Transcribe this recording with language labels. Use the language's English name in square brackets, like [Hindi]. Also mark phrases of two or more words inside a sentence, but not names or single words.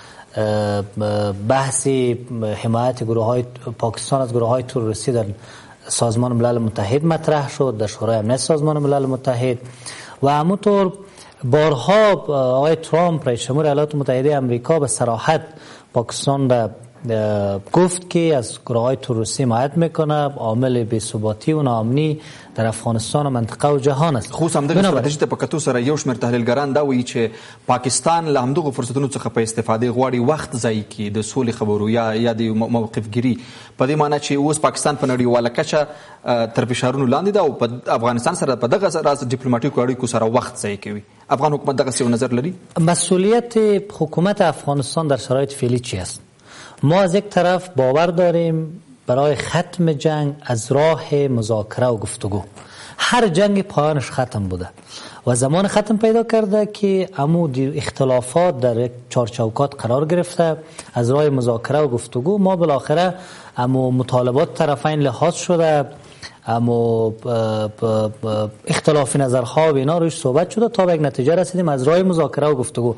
[Persian] بحث حمایت گروه‌های پاکستان از گروه‌های تروریستی در سازمان ملل متحد مطرح شد، در شورای امنیت سازمان ملل متحد و همونطور بارها آقای ترامپ رئیس جمهور ایالات متحده آمریکا به صراحت پاکستان را گفت که از گروه‌های تروریستی حمایت میکنه، عامل بی‌ثباتی و ناامنی در افغانستان و منطقه و جهان است. [Pashto] خو هم د استراتیژي ته په کتو سره یو شمېر تحلیلګران دا وایي چې پاکستان له همدغو فرصتونو څخه په استفادې غواړي وخت ضایع کړي د سولې خبرو یا د موقفګیري په دې معنی چې اوس پاکستان په نړیواله کچه تر فشارونو لاندې ده او په افغانستان سره په دغه راز ډیپلوماټیکو اړیکو سره وخت ضایع کوي. افغان حکومت دغه څه نظر لري؟ [Persian] مسئولیت حکومت افغانستان در شرایط فعلی چی است؟ ما از یک طرف باور داریم برای ختم جنگ از راه مذاکره و گفتگو. هر جنگ پایانش ختم بوده و زمان ختم پیدا کرده که اختلافات در یک چارچوکات قرار گرفته، از راه مذاکره و گفتگو ما بالاخره مطالبات طرفین لحاظ شده، اما اختلاف نظرها و اینا روش صحبت شده تا به یک نتیجه رسیدیم از راه مذاکره و گفتگو.